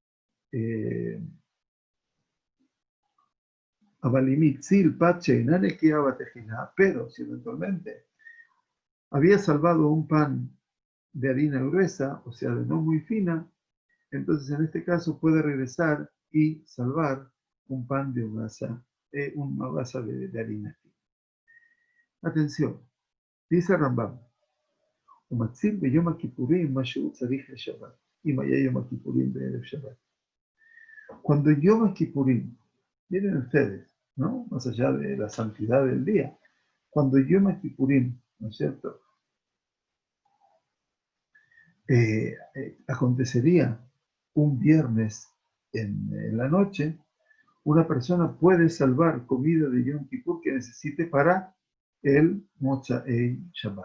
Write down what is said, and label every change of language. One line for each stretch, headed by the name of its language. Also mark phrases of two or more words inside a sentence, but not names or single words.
Spanish: Pero si eventualmente había salvado un pan de harina gruesa, o sea, de no muy fina, entonces en este caso puede regresar y salvar un pan de una hogaza de harina fina. Atención, dice
Hebrew: Rambam, "ומציל ביום הכפורים משהו צריך לשבת, אם היה יום הכפורים בערב שבת".
Spanish: Cuando Yom Kippurim, miren ustedes, ¿no? Más allá de la santidad del día, cuando Yom Kippurim, ¿no es cierto?, acontecería un viernes en la noche, una persona puede salvar comida de Yom Kippur que necesite para el
Hebrew: מוצאי שבת.